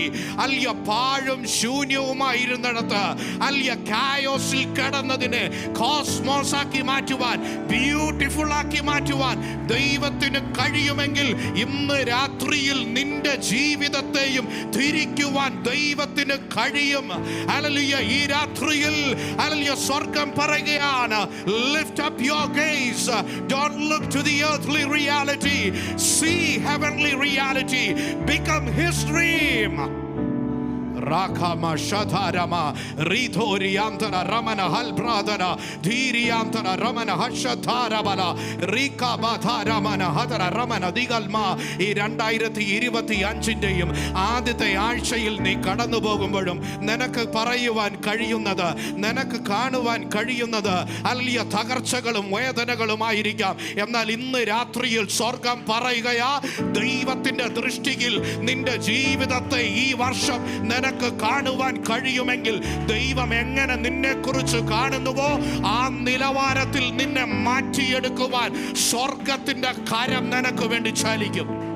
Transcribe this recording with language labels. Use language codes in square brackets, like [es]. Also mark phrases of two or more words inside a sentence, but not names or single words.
[ml] അല്യ പാഴും ശൂന്യവുമായിരുന്നിടത്ത് അല്യ കായോസിൽ കിടന്നതിനെ കോസ്മോസ് ആക്കി മാറ്റുവാൻ, ബ്യൂട്ടിഫുൾ ആക്കി മാറ്റുവാൻ ദൈവത്തിന് കഴിയുമെങ്കിൽ ഇന്ന് രാത്രിയിൽ നിന്റെ ജീവിതത്തെയും തിരിക്കുവാൻ ദൈവത്തിന് കഴിയും. ഹല്ലേലൂയ. ഈ രാത്രിയിൽ ഹല്ലേലൂയ സ്വർഗ്ഗം പറയുകയാണ്, [en] lift up your gaze, don't look to the earthly reality, see heavenly reality, become his dream. Rakama Shatarama Ritoriantana Ramana Halbradana Diriantana Ramana Hashatarabala Rika Bataramana Hatara Ramana Digalma [ml] ഈ 2025-ൻ്റെയും ആദ്യത്തെ ആഴ്ചയിൽ നീ കടന്നു പോകുമ്പോഴും നിനക്ക് പറയുവാൻ കഴിയുന്നത്, നിനക്ക് കാണുവാൻ കഴിയുന്നത് അല്ലിയ തകർച്ചകളും വേദനകളുമായിരിക്കാം. എന്നാൽ ഇന്ന് രാത്രിയിൽ സ്വർഗം പറയുകയാ, ദൈവത്തിന്റെ ദൃഷ്ടിയിൽ നിന്റെ ജീവിതത്തെ ഈ വർഷം നിനക്ക് കാണുവാൻ കഴിയുമെങ്കിൽ ദൈവം എങ്ങനെ നിന്നെ കുറിച്ച് കാണുന്നുവോ ആ നിലവാരത്തിൽ നിന്നെ മാറ്റിയെടുക്കുവാൻ സ്വർഗത്തിന്റെ കരം നിനക്ക് വേണ്ടി ചലിക്കും.